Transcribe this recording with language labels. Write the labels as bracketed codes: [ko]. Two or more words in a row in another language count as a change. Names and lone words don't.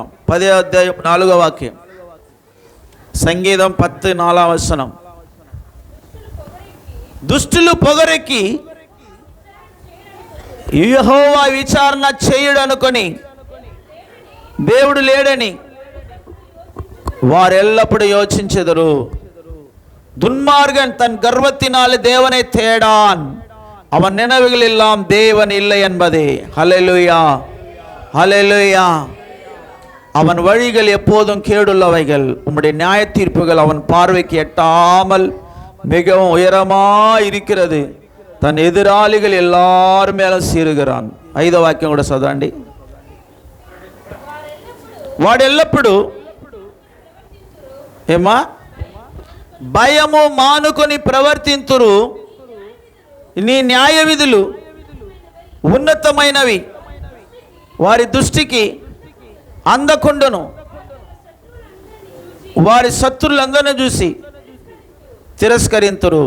[te] 10:4 వాక్యం. సంగీతం 10:4. దుష్టులు పొగరెక్కి యెహోవా విచారణ చేయడు అనుకొని దేవుడు లేడని వారు ఎల్లప్పుడూ యోచించెదరు. [ta] துன்மார்கன் தன் கர்வத்தினாலே தேவனை தேடான், அவன் நினைவுகள் எல்லாம் தேவன் இல்லை என்பதே. ஹல்லேலூயா, ஹல்லேலூயா. அவன் வழிகள் எப்போதும் கேடுள்ளவைகள், உம்முடைய நியாய தீர்ப்புகள் அவன் பார்வைக்கு எட்டாமல் மிகவும் உயரமாக இருக்கிறது. தன் எதிராளிகள் எல்லாரும் மேலும் சீருகிறான். [te] 5వ వాక్యం కూడా చదవండి. వాడు ఎల్లప్పుడు ఏమా భయము మానుకొని ప్రవర్తింతురు, నీ న్యాయ విధులు ఉన్నతమైనవి, వారి దృష్టికి అందకుండును, వారి శత్రులందరినీ చూసి తిరస్కరింతురు.